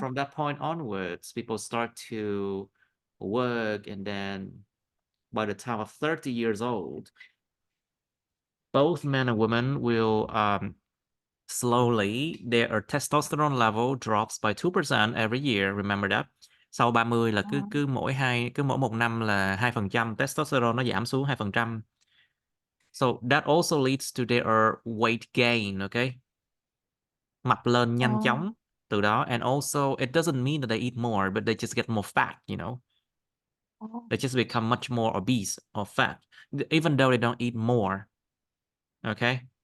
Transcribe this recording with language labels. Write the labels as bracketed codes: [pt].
[en] from that point onwards, people start to work. And then by the time of 30 years old, both men and women will slowly, their testosterone level drops by 2% every year. Remember that. [vi] Sau 30 là cứ Uh-huh. cứ mỗi một năm là 2% testosterone nó giảm xuống 2%. [en] So that also leads to their weight gain, okay? [vi] Mập lên nhanh Oh. chóng từ đó. [en] And also it doesn't mean that they eat more, but they just get more fat. Oh. They just become much more obese or fat, even though they don't eat more, okay?